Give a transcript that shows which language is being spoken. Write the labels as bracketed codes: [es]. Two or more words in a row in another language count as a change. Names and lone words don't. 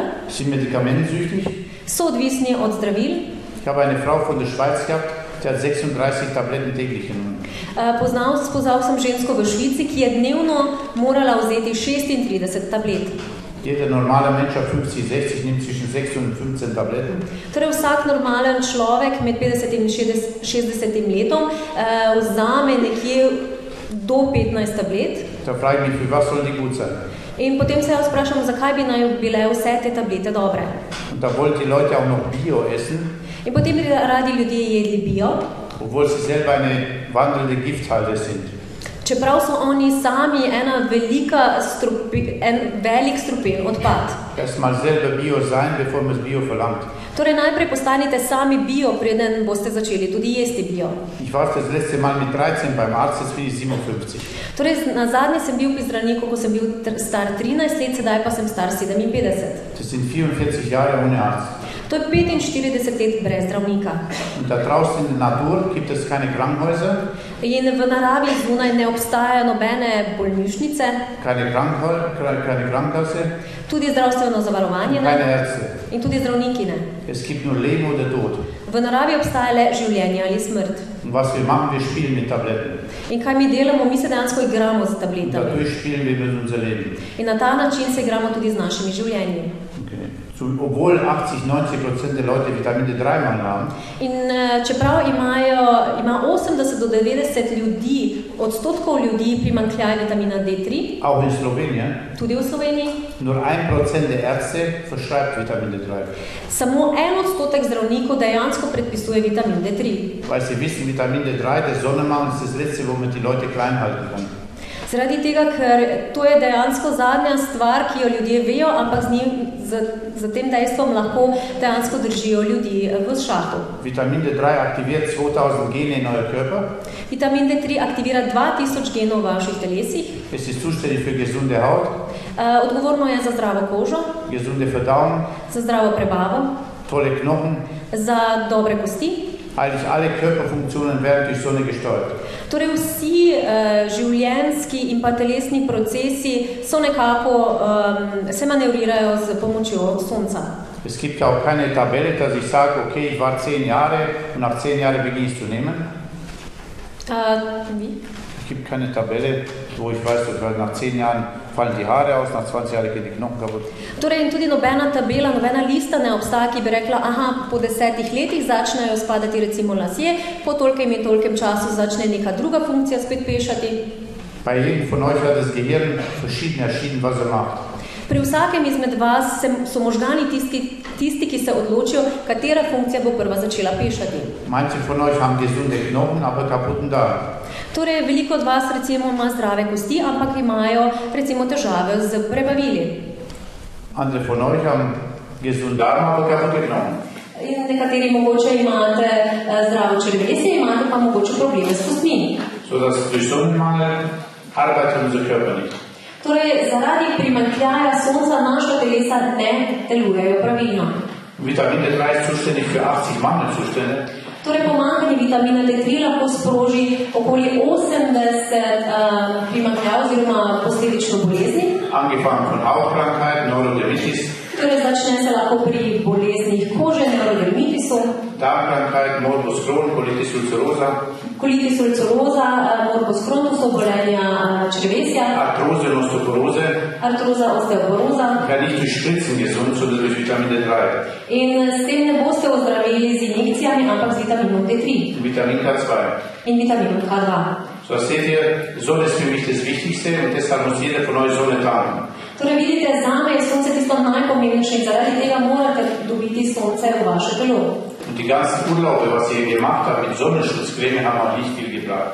[de] sind medikamentensüchtig. [sl] so odvisni od zdravil. [de] Ich habe eine Frau von der Schweiz gehabt, die hat 36 Tabletten täglich genommen. [sl] Spoznal sem žensko v Švici, ki je dnevno morala vzeti 36 tablet. [de] Jeder normale Mensch ab 50, 60 nimmt zwischen 6 und 15 Tabletten. [sl] Torej, vsak normalen človek med 50 in 60 letom vzame nekje do 15 tablet. [de] Da frage ich mich, für was sollen die gut sein? [sl] In potem se jaz vprašam, zakaj bi naj bile vse te tablete dobre. [de] Und da wollten die Leute auch noch Bio essen, [sl] In potem bi radi ljudje jedli bio, [de] obwohl sie selber eine wandelnde Gifthalde sind. [sl] čeprav so oni sami en velik strupen odpad. [de] Erstmal selber Bio sein, bevor man es Bio verlangt. [sl] Torej, najprej postanite sami bio, preden boste začeli tudi jesti bio. [de] Ich war das letzte Mal mit 13 beim Arzt, jetzt bin ich 57. [sl] Torej, nazadnje sem bil pri zdravniku, ko sem bil star 13 let, sedaj pa sem star 57. [de] Das sind 44 Jahre ohne Arzt. [sl] To je 45 let brez zdravnika. [de] Und da draußen in der Natur gibt es keine Krankenhäuser, [sl] In v naravi zunaj ne obstajajo nobene bolnišnice, [de] keine Krankenkasse, [sl] tudi zdravstveno zavarovanje [de] keine [sl] ne, [de] Ärzte. [sl] in tudi zdravniki ne. [de] Es gibt nur Leben oder Tod. [sl] V naravi obstaja le življenje ali smrt. [de] Und was wir machen, wir spielen mit Tabletten. [sl] In kaj mi delamo? Mi se dejansko igramo z [de] Und [sl] tabletami. [de] dadurch spielen wir mit unser Leben. [sl] In na ta način se igramo tudi z našimi življenji. [de] Okay. Obwohl 80–90% der Leute Vitamin D3-Mangel haben. [sl] In čeprav ima 80 do 90 odstotkov ljudi primanjkljaj vitamina D3, [de] Auch in Slowenien. [sl] tudi v Sloveniji, [de] Nur 1% der Ärzte verschreibt Vitamin D3. [sl] samo 1% zdravnikov dejansko predpisuje vitamin D3. [de] Weil sie wissen, Vitamin D3, der Sonnenmangel ist das Letzte, womit die Leute klein halten können. [sl] Zaradi tega, ker to je dejansko zadnja stvar, ki jo ljudje vejo, ampak z tem dejstvom lahko dejansko držijo ljudi v šahu. [de] Vitamin D3 aktiviert 2000 Gene in euer Körper. [sl] Vitamin D3 aktivira 2000 genov v vaših telesih. [de] Es ist zuständig für gesunde Haut, [sl] Odgovorno je za zdravo kožo, [de] gesunde Verdauung, [sl] za zdravo prebavo, [de] tolle Knochen. [sl] za dobre kosti. [de] Eigentlich alle Körperfunktionen werden durch Sonne gesteuert. [sl] Torej vsi življenjski in pa telesni procesi so nekako, se manevrirajo z pomočjo sonca. [de] Es gibt auch keine Tabelle, dass ich sage, okay, ich war 10 Jahre und nach 10 Jahren beginne ich zu nehmen. Wie? Es gibt keine Tabelle, wo ich weiß, dass nach 10 Jahren fallen die Haare aus, nach 20 Jahren gehen die Knochen kaputt. [sl] Torej in tudi nobena tabela, nobena lista ne obstaja, ki bi rekla, aha, po 10 letih začnejo spadati recimo lasje, po tolkem in tolkem času začne neka druga funkcija spet pešati. [de] Bei jedem von euch hat das Gehirn verschieden erschienen, was er macht. [sl] Pri vsakem izmed vas so možgani tisti, ki se odločijo, katera funkcija bo prva začela pešati. [de] Manche von euch haben gesunde Knochen, aber kaputten Darm. [sl] Torej, veliko od vas recimo ima zdrave kosti, ampak imajo recimo težave z prebavili. [de] Andere von euch haben gesunden Darm, aber kaputte Knochen. [sl] In nekateri mogoče imate zdravo črevesje, imate pa mogoče probleme s kostmi. [de] So dass durch Sonnenmangel arbeitet unser Körper nicht. [sl] Torej, zaradi primanjkljaja sonca naša telesa ne delujejo pravilno. [de] Vitamin D3 ist zuständig für 80 Mangelzustände. [sl] Torej, pomanjkanje vitamina D3 lahko sproži okoli 80 primanjkljajev oziroma posledično bolezni. [de] Angefangen von Hautkrankheiten, Neurodermitis, [sl] Torej, začne se lahko pri boleznih kože, neurodermitisu, [de] Darmkrankheiten, Morbus Crohn, Colitis ulcerosa, [sl] kolitis ulceroza, morbus Crohn, to so obolenja črevesja, [de] Arthrose und Osteoporose, [sl] artroza, osteoporoza. [de] ja nicht durch Spritzen gesund, sondern durch Vitamin D3. [sl] In s tem ne boste ozdravili z injekcijami, ampak z vitaminom D3 [de] Vitamin K2. [sl] in vitaminom K2. [de] So, das seht ihr, Sonne ist für mich das Wichtigste und deshalb muss jeder von euch Sonne tragen. [sl] Torej, vidite, zame je sonce tisto najpomembnejše in zaradi tega morate dobiti sonce v vaše telo. [de] Und die ganzen Urlaube, was ihr gemacht habt mit Sonnenschutzcreme, haben auch nicht viel gebracht.